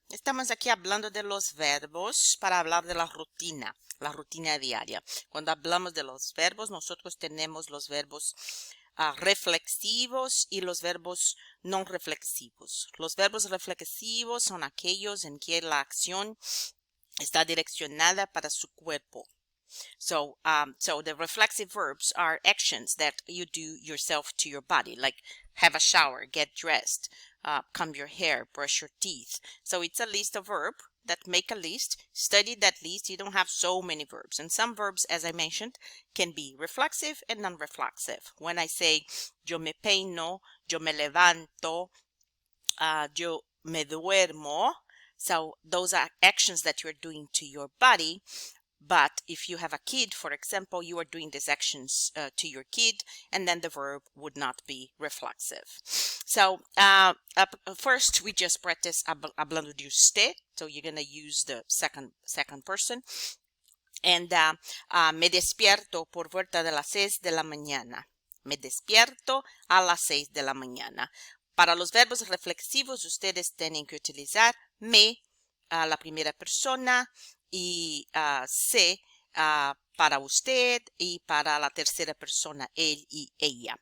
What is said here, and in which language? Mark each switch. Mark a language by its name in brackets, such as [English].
[Spanish] Estamos aquí hablando de los verbos para hablar de la rutina diaria. Cuando hablamos de los verbos, nosotros tenemos los verbos reflexivos y los verbos no reflexivos. Los verbos reflexivos son aquellos en que la acción está direccionada para su cuerpo. [English] So the reflexive verbs are actions that you do yourself to your body, like have a shower, get dressed, comb your hair, brush your teeth. So it's a list of verbs that make a list. Study that list. You don't have so many verbs. And some verbs, as I mentioned, can be reflexive and non-reflexive. When I say [Spanish] yo me peino, yo me levanto, yo me duermo, [English] so those are actions that you're doing to your body. But if you have a kid, for example, you are doing these actions to your kid, and then the verb would not be reflexive. So first, we just practice [Spanish] hablando de usted. [English] So you're going to use the second person. [Spanish] And me despierto por vuelta de las 6 de la mañana. Me despierto a las 6 de la mañana. Para los verbos reflexivos, ustedes tienen que utilizar me, la primera persona, y se para usted, y para la tercera persona, él y ella.